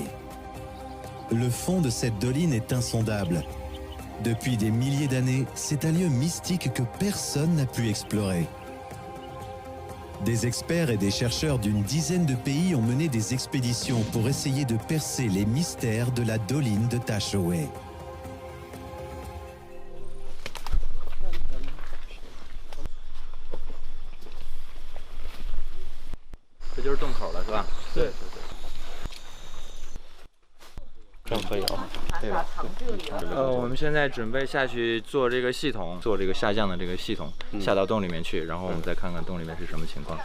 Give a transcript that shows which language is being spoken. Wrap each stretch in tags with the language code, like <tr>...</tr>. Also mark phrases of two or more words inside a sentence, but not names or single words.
<fr>Le fond de cette doline est insondable. Depuis des milliers d'années, c'est un lieu mystique que personne n'a pu explorer. Des experts et des chercheurs d'une dizaine de pays ont mené des expéditions pour essayer de percer les mystères de la doline de Ta Shewei.</fr> <zh>这就是洞口了，是吧？对。这样可以啊。对吧？我们现在准备下去做这个系统，做这个下降的这个系统，下到洞里面去，然后我们再看看洞里面是什么情况。</zh>